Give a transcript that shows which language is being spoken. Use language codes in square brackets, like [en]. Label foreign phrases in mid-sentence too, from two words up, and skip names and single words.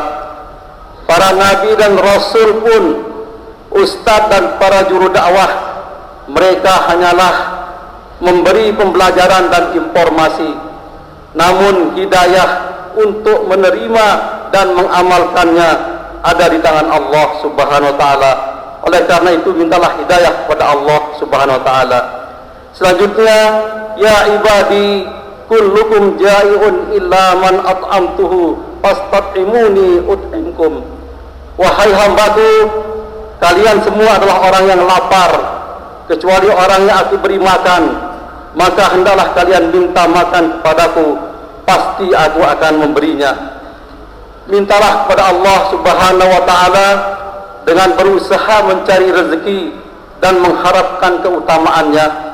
[id] Para nabi dan rasul pun, ustadz dan para juru dakwah, mereka hanyalah memberi pembelajaran dan informasi. Namun hidayah untuk menerima dan mengamalkannya ada di tangan [ar] الله سبحانه وتعالى. [id] Oleh karena itu mintalah hidayah kepada [ar] الله سبحانه وتعالى. Selanjutnya, يا عبادي كلكم جائع إلا من أطعمته فاستطعموني أطعمكم. [id] Wahai hambaku, kalian semua adalah orang yang lapar, kecuali orang yang aku beri makan, maka hendaklah kalian minta makan kepadaku, pasti aku akan memberinya. Mintalah kepada [ar] الله سبحانه وتعالى [id] dengan berusaha mencari rezeki dan mengharapkan keutamaannya.